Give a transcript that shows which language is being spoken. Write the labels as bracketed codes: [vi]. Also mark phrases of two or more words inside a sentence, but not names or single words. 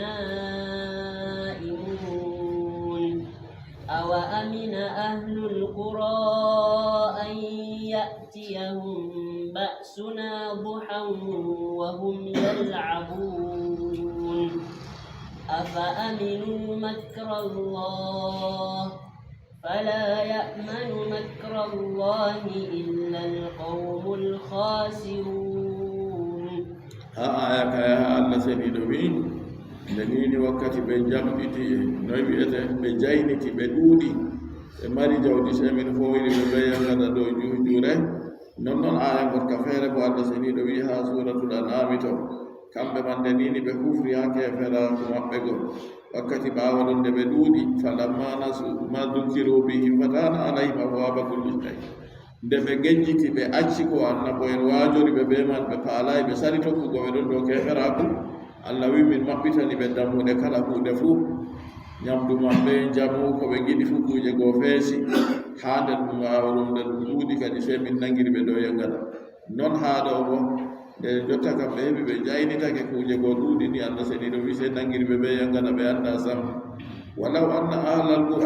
[ar] نائمون أوأمن أهل القرى أن يأتيهم بأسنا ضحى وهم يلعبون أفأمنوا مكر الله فلا يأمن مكر الله إلا القوم الخاسرون آية يا الله سيدي [ff] ndenini wakkati ɓe jamɗiti noy wiyete ɓe jayniti ɓe ɗuuɗi ɓe mari jawdi semin fowiri ɓe yangata ɗo juure nonnoon aya gorka feere ko allah seniɗo wi ha suratul an'ami to kamɓe man ndenini ɓe kufri ha keferaku maɓɓe go wakkati ɓaawa ɗon nde ɓe ɗuuɗi [ar] فلما نسوا ما ذكروا به فتحنا عليهم أبواب كل شيء [ff] nde ɓe genjiti ɓe acci ko annabo en waajori ɓe ɓe man ɓe paalayi ɓe sari tokkugo ɓe ɗon dow keferaku allah wi min maɓɓitani ɓe dammude kala kuuɗe fuu ñamdu maɓɓe jamu ko ɓe giɗi fuu kuuje goo feesi haa nden ɗum waawɗum nde ɗum ɗuuɗi kadi sey min nangiri ɓe ɗo yengana non haa ɗo bo nde jotta kam ɓe heɓi ɓe jaynitake kuuje goo ɗuuɗi ni allah seniɗo wi sey nangiri ɓe ɓe yengana ɓe annda sam [ar] ولو أن أهل